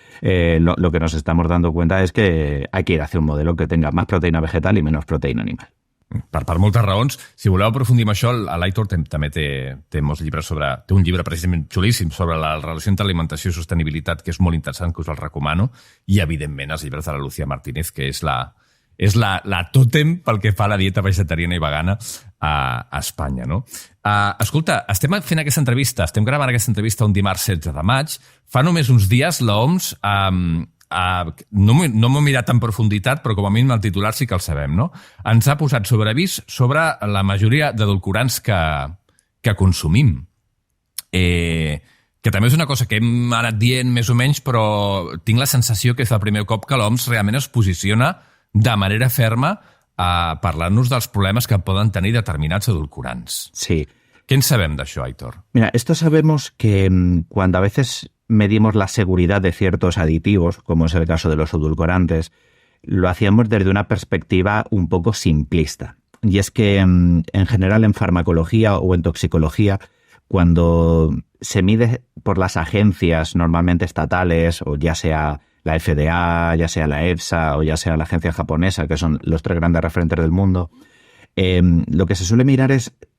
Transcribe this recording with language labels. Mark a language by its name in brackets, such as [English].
[Spanish] Lo que nos estamos dando cuenta és que hay que ir hacia un modelo que tenga más proteína vegetal y menos proteína animal. [Catalan] Per moltes raons. Si voleu aprofundir en això, l'Aitor també té molts llibres té un llibre precisament xulíssim sobre la relació entre alimentació i sostenibilitat, que és molt interessant, que us el recomano, i evidentment els llibres de la Lucía Martínez, que és la tòtem pel que fa a la dieta vegetariana i vegana a Espanya, no? Escolta, estem fent aquesta entrevista, estem gravant aquesta entrevista un dimarts 16 de maig. Fa només uns dies l'OMS no m'ho he mirat en profunditat, però com a mínim el titular sí que el sabem, no? Ens ha posat sobre avís sobre la majoria d'edulcorants que consumim. Que també és una cosa que hem anat dient més o menys, però tinc la sensació que és el primer cop que l'OMS realment es posiciona de manera ferma a parlar-nos dels problemes que poden tenir determinats edulcorants. Sí. Què en sabem d'això, Aitor? [Spanish] Mira, esto sabemos que cuando a veces medimos la seguridad de ciertos aditivos, como es el caso de los edulcorantes, lo hacíamos desde una perspectiva un poco simplista. Y es que en general en farmacología o en toxicología, cuando se mide por las agencias normalmente estatales, o ya sea la FDA, ya sea la EFSA o ya sea la agencia japonesa, que son los tres grandes referentes del mundo, lo que se suele mirar es